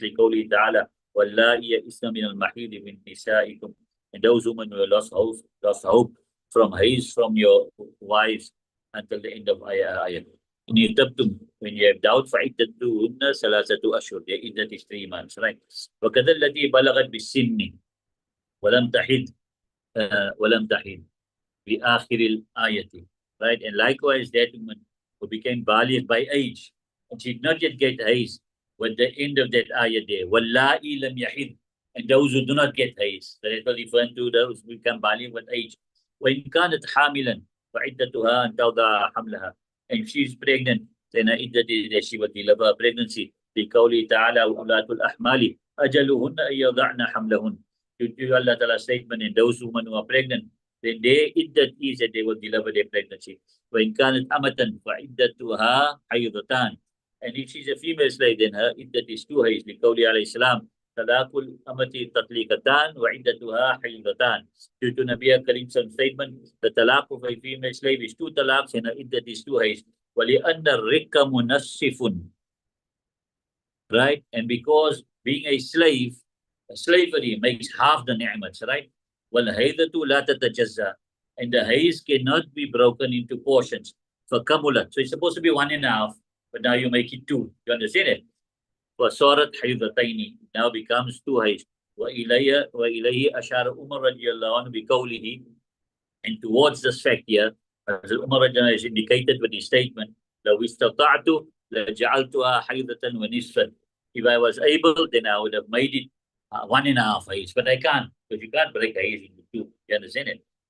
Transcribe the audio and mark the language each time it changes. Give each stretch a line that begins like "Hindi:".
Arabic: لقوله تعالى واللائي يئسن من المحيض من نسائكم,
English: and those women who lost hope from haze from your wives until the end of ayah. In irtabtum, when you have doubt,
Arabic: فعدتهن ثلاثة أشهر.
English: The iddat is 3 months, right?
Arabic: وكذا التي بلغت بالسن ولم تحد ولم تحد بآخر الآية,
English: right? And likewise, that woman who became baligh by age and she did not yet get haze, with the end of that ayah there,
Arabic: wallahi lam yahid,
English: and those who do not get haze, that is referring to those who become baligh with age.
Arabic: وإن كانت حاملا فعدتها أن تضع حملها,
English: and she's pregnant, then iddat is that she will deliver a pregnancy.
Arabic: بقوله تعالى وأولاة الأحمال أجلهن أن يضعن حملهن.
English: Due to Allah Ta'ala's statement, and those women who are pregnant, then they iddat is that they will deliver their pregnancy.
Arabic: وإن كانت أمة فعدتها حيضتان,
English: and if she's a female slave, then her iddat is 2 hays.
Arabic: لقوله عليه السلام طلاق الأمة تطليقتان وعدتها حيضتان.
English: Due to Nabi Karim's statement, the talaq of a female slave is 2 talaqs and her iddat is 2 hays.
Arabic: ولأن الرق منصف,
English: right? And because being a slave, slavery makes half the ni'mats, right?
Arabic: وَالْهَيْذَةُ لَا تَتَجَزَّى,
English: and the haze cannot be broken into portions.
Arabic: فَكَمُلَتْ,
English: so it's supposed to be 1.5, but now you make it 2. You understand it?
Arabic: فَصَارَتْ حَيْضَتَيْنِ,
English: now becomes 2 haze.
Arabic: وَإِلَيْهِ أَشَارَ عُمَرْ رَضِيَ اللَّهُ عَنْهُ بِقَوْلِهِ,
English: and towards this fact here, as Umar radiallahu is indicated with his statement,
Arabic: لَوْ اسْتَطَعْتُ لَجَعَلْتُهَا حَيْضَةً وَنِصْفًا,
English: if I was able, then I would have made it 1.5 haze, but I can't, because you can't break a haze into 2. You understand it?